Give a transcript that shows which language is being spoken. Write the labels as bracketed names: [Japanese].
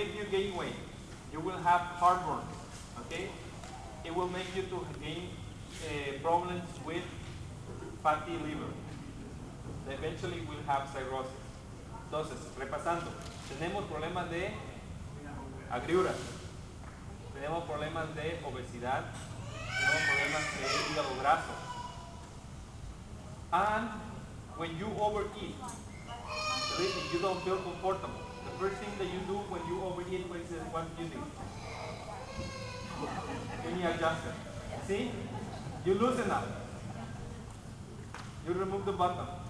[English] gain weight. You will have heartburn. Okay? It will make you to gain problems with fatty liver. Eventually we'll have cirrhosis. [Spanish] Entonces, repasando, tenemos problemas de agriuras, tenemos problemas de obesidad, tenemos problemas de hígado graso. [English] And when you overeat, believe me, you don't feel comfortable. The first thing that you do when you overeat, what do you do? Any adjustment. See? You loosen up. You remove the button.